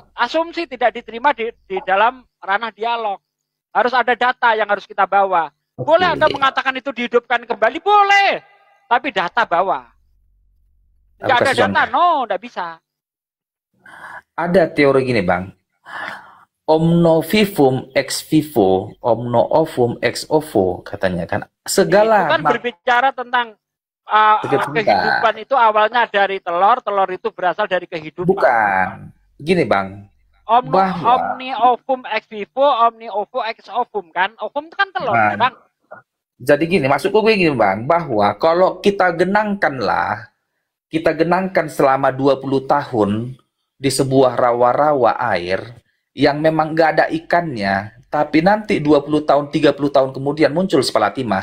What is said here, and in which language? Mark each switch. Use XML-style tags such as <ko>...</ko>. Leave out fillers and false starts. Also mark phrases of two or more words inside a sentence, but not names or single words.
<id>asumsi tidak diterima di dalam ranah dialog. Harus ada data yang harus kita bawa. Boleh Anda mengatakan itu dihidupkan kembali? Boleh. Tapi data bawa. Tidak ada data, no, tidak bisa. Ada teori gini, Bang.</id> <la>Omno vivum ex vivo, omno ovum ex ovo,</la> <id>katanya kan. Segala itu kan berbicara tentang kehidupan itu awalnya dari telur, telur itu berasal dari kehidupan. Bukan. Gini, Bang.</id> <la>Omni ovum ex vivo, omni ovo ex ovum kan.</la> <id>Ovum itu kan telur, Bang. Jadi gini, maksudku gue gini, Bang, bahwa kalau kita genangkan selama 20 tahun di sebuah rawa-rawa air yang memang nggak ada ikannya, tapi nanti 20 tahun, 30 tahun kemudian muncul si Palatimah.</id>